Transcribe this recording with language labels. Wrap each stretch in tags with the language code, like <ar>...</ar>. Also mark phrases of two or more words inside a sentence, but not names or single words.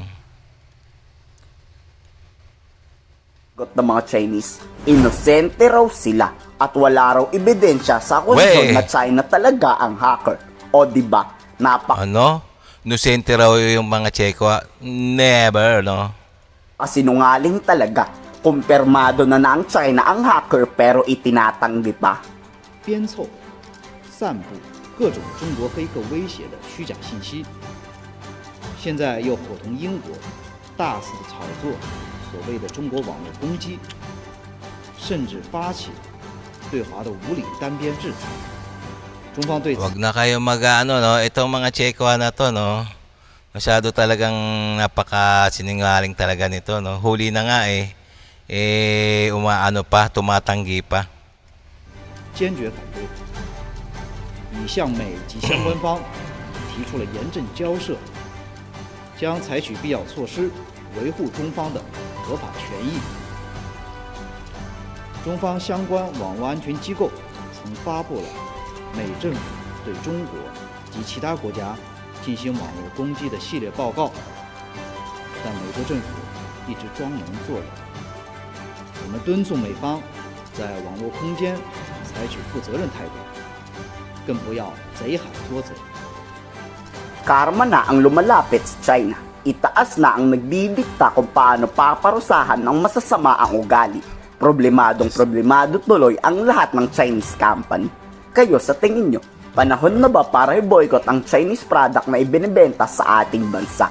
<tl>ng mga Chinese, inosente raw sila at wala raw ebidensya sa akusasyon na China talaga ang hacker. O diba, Inusente raw yung mga Chekwa?</tl> <en>Never, no?</en> <tl>Sinungaling talaga. Kumpirmado na ang China ang hacker pero itinatanggi pa.</tl> <zh>编凑、散布各种中国黑客威胁的虚假信息，现在又伙同英国大肆的炒作所谓的中国网络攻击，甚至发起对华的无理单边制裁。中方对此</zh> <tl>Wag na kayo no? Itong mga Chekwa na to, no? Masyado talagang napaka-sinungaling talaga nito, no? Huli na nga tumatanggi pa.</tl> <zh>坚决反对，已向美及相关方提出了严正交涉，将采取必要措施维护中方的合法权益。中方相关网络安全机构曾发布了美政府对中国及其他国家进行网络攻击的系列报告，但美国政府一直装聋作哑。我们敦促美方在网络空间采取负责任态度，更不要贼喊捉贼。</zh> <tl>Karma na ang lumalapit sa China. Itaas na ang nagdidikta kung paano paparusahan ng masasama ang ugali. Problemado tuloy ang lahat ng Chinese company. Kayo sa tingin nyo, panahon na ba para i-boycott ang</tl> <en>Chinese product</en> <tl>na ibinibenta sa ating bansa?</tl>